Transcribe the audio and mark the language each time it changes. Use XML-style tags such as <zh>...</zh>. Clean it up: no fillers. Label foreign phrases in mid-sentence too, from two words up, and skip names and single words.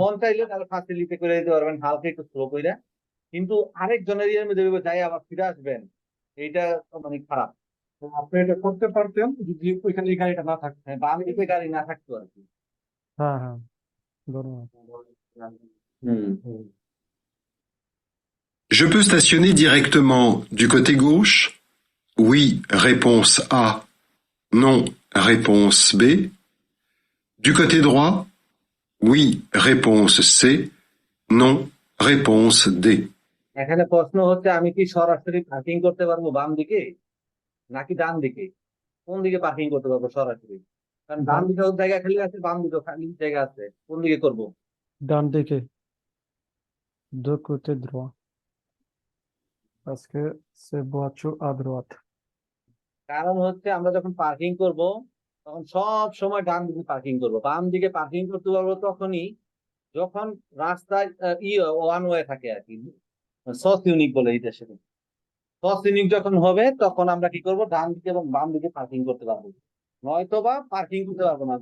<bn>মন চাইলে তাহলে ফাঁসিলিতে করে দিতে পারবেন হালকা একটু স্লো করে, কিন্তু আরেকজনের ইয়ের মধ্যে যাই আবার ফিরে আসবেন, এইটা তো মানে খারাপ। তো আপনি এটা করতে পারতেন যদি ওইখানে এই গাড়িটা না থাকতো। হ্যাঁ, বাম দিকে গাড়ি না থাকতো আর কি। হ্যাঁ হ্যাঁ ধন্যবাদ। হুম।</bn> <fr>Je peux stationner directement du côté gauche? Oui, réponse A. Non, réponse B. Du côté droit? Oui, réponse C. Non, réponse D.</fr> <bn>এখানে প্রশ্ন হচ্ছে আমি কি সরাসরি পার্কিং করতে পারবো বাম দিকে নাকি ডান দিকে? কোন দিকে পার্কিং করতে পারবো সরাসরি? কারণ ডান দিকে জায়গা খালি আছে, বাম দিকে খালি জায়গা আছে, কোন দিকে করবো? ডান দিকে,</bn> <fr>de côté droit, parce que c'est voiture à droite.</fr> <bn>কারণ হচ্ছে আমরা যখন পার্কিং করব তখন সব সময় ডান দিকে পার্কিং করব, বাম দিকে পার্কিং করতে পারবো তখনই যখন রাস্তায়</bn> <en>one way</en> <bn>থাকে আর কি,</bn> <fr>sens unique</fr> <bn>বলে এই দেশে।</bn> <fr>sens unique</fr> <bn>যখন হবে তখন আমরা কি করব, ডান দিকে এবং বাম দিকে পার্কিং করতে পারবো, নয়তোবা পার্কিং করতে পারবো না।</bn>